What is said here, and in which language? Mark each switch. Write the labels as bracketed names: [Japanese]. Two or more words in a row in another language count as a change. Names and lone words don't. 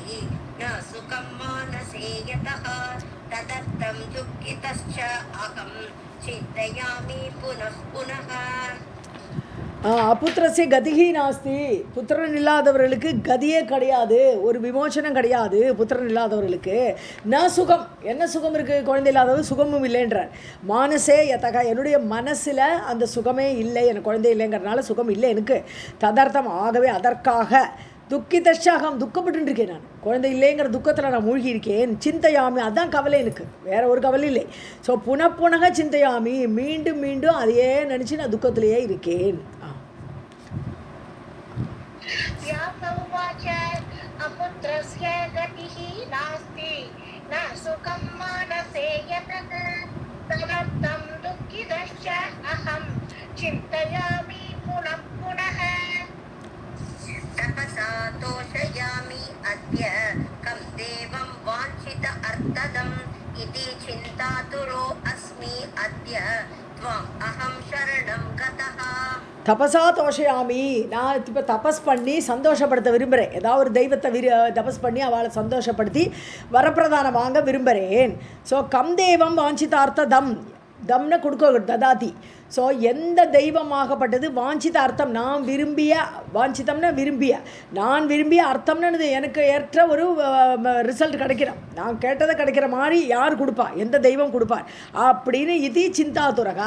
[Sanskrit] न सुखं मानसे यतः तदर्थं दुःखितश्च अहं चिन्तयामि पुनः पुनः. अपुत्रस्य गतिः नास्ति, [Tamil] புத்திரன் இல்லாதவர்களுக்கு கதியே கிடையாது, ஒரு விமோசனம் கிடையாது புத்திரன் இல்லாதவர்களுக்கு. [Sanskrit] न सुखम्, [Tamil] என்ன சுகம் இருக்குது? குழந்தை இல்லாதவர் சுகமும் இல்லைன்றார். [Sanskrit] मानसे यतः, [Tamil] என்னுடைய மனசில் அந்த சுகமே இல்லை, எனக்கு குழந்தை இல்லைங்கிறதுனால சுகம் இல்லை எனக்கு. ததர்த்தம், ஆகவே அதற்காக துக்கிதஷாகம், துக்கப்பட்டுருக்கேன் நான், குழந்தை இல்லைங்கிற துக்கத்தில் நான் மூழ்கி இருக்கேன். சிந்தையாமி, அதுதான் கவலை எனக்கு, வேற ஒரு கவலை இல்லை. ஸோ [Sanskrit] पुनः पुनः चिन्तयामि, [Tamil] மீண்டும் மீண்டும் அதையே நினச்சி நான் துக்கத்திலேயே இருக்கேன். [Sanskrit] अपुत्रस्य गतिः नास्ति न सुखं मानसे यतः तदर्थं दुःखितश्च अहं चिन्तयामि पुनः पुनः. तपसा तोषयामि अद्य कं देवं वाञ्छित अर्थदम् इति चिन्तातुरो अस्मि अद्य त्वम् अहं शरणं गतः. तपसा तोषयामि, [Tamil] நான் இப்போ தபஸ் பண்ணி சந்தோஷப்படுத்த விரும்புகிறேன். ஏதாவது ஒரு தெய்வத்தை தபஸ் பண்ணி அவளை சந்தோஷப்படுத்தி வரப்பிரதானம் வாங்க விரும்புகிறேன். ஸோ [Sanskrit] कं देवं वाञ्छितार्थ [Tamil] தம்னு கொடுக்க ததாதி. ஸோ எந்த தெய்வமாகப்பட்டது [Sanskrit] वाञ्छित अर्थम्, [Tamil] நான் விரும்பிய, வாஞ்சிதம்னா விரும்பிய, நான் விரும்பிய அர்த்தம்னு எனக்கு ஏற்ற ஒரு ரிசல்ட் கிடைக்கிறேன், நான் கேட்டதை கிடைக்கிற மாதிரி யார் கொடுப்பா, எந்த தெய்வம் கொடுப்பார் அப்படின்னு இது சிந்தாதுரகா.